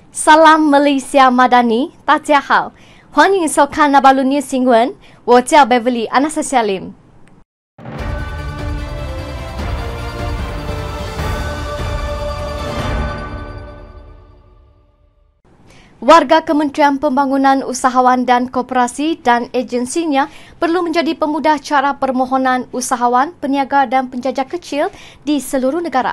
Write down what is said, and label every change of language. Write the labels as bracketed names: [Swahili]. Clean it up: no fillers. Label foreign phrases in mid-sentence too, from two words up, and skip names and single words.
[Malay] Salam Malaysia Madani， [Chinese] 大家好，欢迎收看那巴鲁尼新闻，我叫 [Malay] Beverly Anastasia Lim。Warga Kementerian Pembangunan Usahawan dan Koperasi dan agensinya perlu menjadi pemudah cara permohonan usahawan, peniaga dan penjajah kecil di seluruh negara.